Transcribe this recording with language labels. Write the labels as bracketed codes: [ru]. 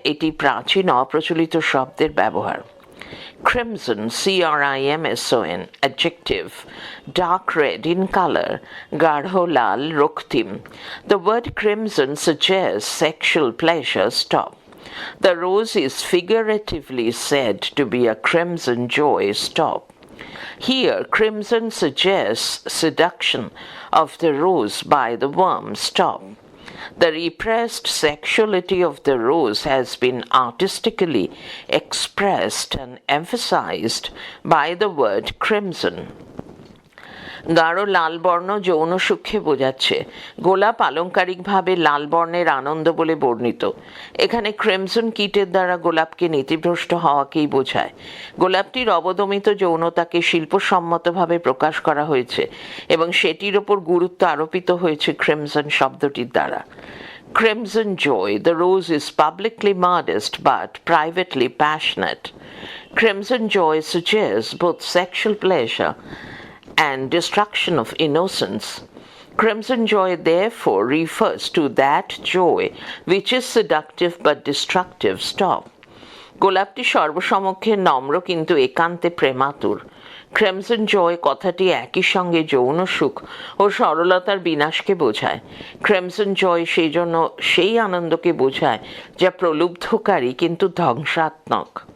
[bn] এটি প্রাচীন অপ্রচলিত শব্দের ব্যবহার। [en] Crimson, crimson, adjective, dark red in color, [bn] গাঢ় লাল, রক্তিম. [en] The word crimson suggests sexual pleasure. Stop. The rose is figuratively said to be a crimson joy. Stop. Here, crimson suggests seduction of the rose by the worm. Stop. The repressed sexuality of the rose has been artistically expressed and emphasized by the word crimson. [bn] গাঢ় লাল বর্ণ যৌন সুখে বোঝাচ্ছে। গোলাপ আলংকারিকভাবে লাল বর্ণের আনন্দ বলে বর্ণিত। এখানে ক্রিমসন কীটের দ্বারা গোলাপকে নীতিভ্রষ্ট হওয়াকেই বোঝায়। গোলাপটির অবদমিত যৌনতাকে শিল্পসম্মতভাবে প্রকাশ করা হয়েছে এবং সেটির ওপর গুরুত্ব আরোপিত হয়েছে ক্রিমসন শব্দটির দ্বারা। [en] Crimson joy, the rose is publicly modest but privately passionate. Crimson joy suggests both sexual pleasure and destruction of innocence. Crimson joy therefore refers to that joy which is seductive but destructive. Stop. [bn] গোলাপটি সর্বসমক্ষে নম্র কিন্তু একান্তে প্রেমাতুর। Crimson জয় কথাটি একই সঙ্গে যৌন সুখ ও সরলতার বিনাশকে বোঝায়। ক্রিমসন জয় সেই জন্য সেই আনন্দকে বোঝায় যা প্রলুব্ধকারী কিন্তু ধ্বংসাত্মক।